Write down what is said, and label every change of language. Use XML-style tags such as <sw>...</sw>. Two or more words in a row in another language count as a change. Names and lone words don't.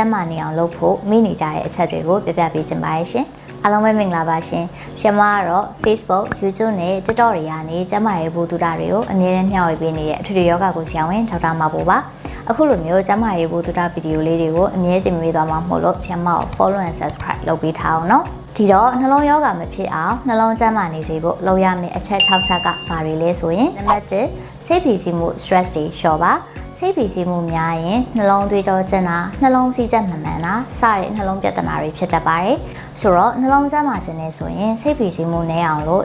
<my>န်းမာနေအောင်လုပ်ဖို့မေ့နေကြတဲ့အချက်တွေကိုပြပြပေးချင်ပါတယ်ရှင်အားလုံးပဲမင်္ဂလာပါရှင်ကျွန်မကတော့ Facebook, YouTube နဲ့ TikTok တွေကနေကျန်းမာရေးဘူတူတာတွေကိုအမြဲတမ်းမျှဝေပေးနေတဲ့အထွေထွေယောဂကိုဆရာဝန်ဒေါက်တာမဘိုပါအခုလိုမျိုးကျန်းမာရေးဘူတူတာဗီဒီယိုလေးတွေကိုအမြဲတင်ပေးသွားမှာမို့လို့ဆရာမကို</my> <en>follow and subscribe</en> <my>လုပ်ပေးထားအောင်နော်ဒီတော့နှလုံးရောဂါမဖြစ်အောင်နှလုံးကျန်းမာနေစေဖို့လုပ်ရမယ့်အချက်6ချက်ကဘာတွေလဲဆိုရင်နံပါတ်1စိတ်ဖိစီးမှု stress တွေလျှော့ပါစိတ်ဖိစီး မှုများရင်နှလုံးသွေးကြောကျဉ်တာနှလုံးစီးချက်မှန်မှန်တာစတဲ့နှလုံးပြဿနာတွေဖြစ်တတ်ပါတယ်ဆိုတော့နှလုံးကျန်းမာခြင်းနဲ့ဆိုရင်စိတ်ဖိစီးမှုနည်းအောင်လို့</my>